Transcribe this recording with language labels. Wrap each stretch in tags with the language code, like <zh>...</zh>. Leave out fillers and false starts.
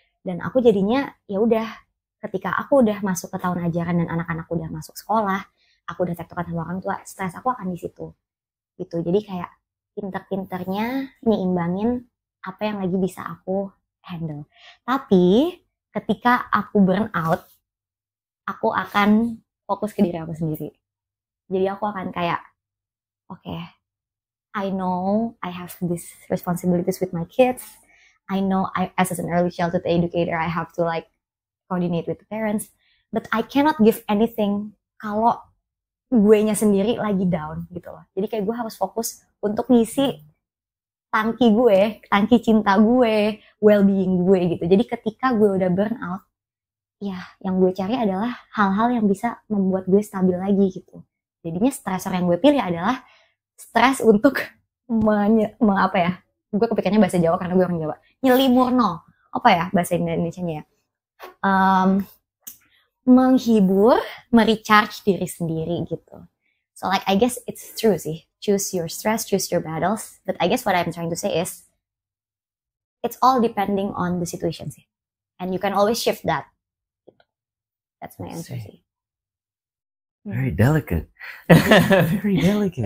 <id>Dan aku jadinya ya udah, ketika aku udah masuk ke tahun ajaran dan anak-anak udah masuk sekolah, aku udah tektokan sama orang tua, stres aku akan di situ. Gitu. Jadi kayak pinter-pinternya nyimbangin apa yang lagi bisa aku handle. Tapi ketika aku burn out, aku akan fokus ke diri aku sendiri. Jadi aku akan kayak,</id> <en>okay, I know I have these responsibilities with my kids. I know as an early childhood educator, I have to like coordinate with the parents. But I cannot give anything</en> <id>kalau gue-nya sendiri lagi down gitu loh. Jadi kayak gue harus fokus untuk ngisi tangki cinta gue, well-being gue gitu. Jadi ketika gue udah burn out, ya yang gue cari adalah hal-hal yang bisa membuat gue stabil lagi gitu. Jadinya stresor yang gue pilih adalah stres untuk gue kepikirannya bahasa Jawa karena gue orang Jawa, nyelimurno, apa ya bahasa Indonesianya ya, menghibur, merecharge diri sendiri gitu.</id> <en>So like I guess it's true sih, choose your stress, choose your battles, but I guess what I'm trying to say is it's all depending on the situation sih, and you can always shift that. That's my answer sih. Very delicate. Very delicate.</en>